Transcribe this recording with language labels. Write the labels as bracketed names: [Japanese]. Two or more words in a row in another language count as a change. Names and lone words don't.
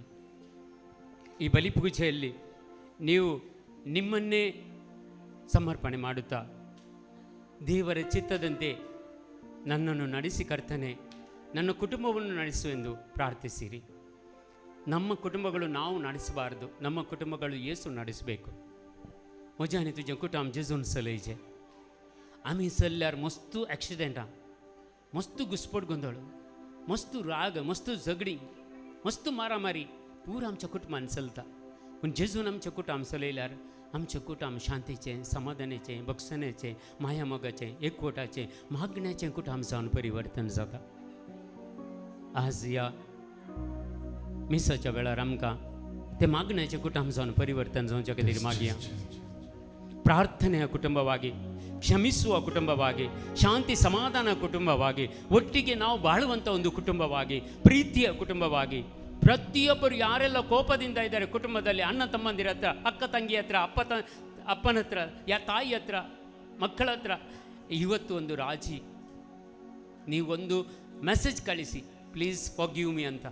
[Kannada] ಈ ಬಲಿಪೂಜೆಯಲ್ಲಿ ನೀವು ನಿಮ್ಮನ್ನೇ ಸಮರ್ಪಣೆ ಮಾಡುತ್ತಾ, ದೇವರ ಚಿತ್ತದಂತೆ ನನ್ನನ್ನು ನಡೆಸಿ ಕರ್ತನೆ, ನನ್ನ ಕುಟುಂಬವನ್ನು ನಡೆಸು ಎಂದು ಪ್ರಾರ್ಥಿಸಿರಿ. ನಮ್ಮ ಕುಟುಂಬಗಳು ನಾವು ನಡೆಸಬಾರ್ದು, ನಮ್ಮ ಕುಟುಂಬಗಳು ಯೇಸು ನಡೆಸಬೇಕು. [Konkani] मजाने तुझे कुटाम जेजून चलयचे आम्ही चल्ल्यार मस्तू ॲक्सिडेंटां मस्तू घुसपट गोंधळ मस्तू राग मस्तू झगडी मस्तू मारामारी पूर आमच्या कुटुंबान चलता पूण जेजून आमच्या कुटाम चलयल्यार आमचें कुटाम शांतीचें समाधानाचें बक्षणाचें माया मोगाचें एकवटाचें मागण्याचें कुटाम जावन परिवर्तन जाता. आज ह्या मिसाच्या वेळार आमकां ते मागण्याचें कुटाम जावन परिवर्तन जावचें खातीर मागया. [Kannada] ಪ್ರಾರ್ಥನೆಯ ಕುಟುಂಬವಾಗಿ, ಕ್ಷಮಿಸುವ ಕುಟುಂಬವಾಗಿ, ಶಾಂತಿ ಸಮಾಧಾನ ಕುಟುಂಬವಾಗಿ, ಒಟ್ಟಿಗೆ ನಾವು ಬಾಳುವಂಥ ಒಂದು ಕುಟುಂಬವಾಗಿ, ಪ್ರೀತಿಯ ಕುಟುಂಬವಾಗಿ, ಪ್ರತಿಯೊಬ್ಬರು ಯಾರೆಲ್ಲ ಕೋಪದಿಂದ ಇದ್ದಾರೆ ಕುಟುಂಬದಲ್ಲಿ, ಅಣ್ಣ ತಮ್ಮಂದಿರ ಹತ್ರ, ಅಕ್ಕ ತಂಗಿ ಹತ್ರ, ಅಪ್ಪನ ಹತ್ರ, ತಾಯಿ ಹತ್ರ, ಮಕ್ಕಳ ಹತ್ರ, ಇವತ್ತು ಒಂದು ರಾಜಿ ನೀವೊಂದು ಮೆಸೇಜ್ ಕಳಿಸಿ, [English] please forgive me [Kannada] ಅಂತ.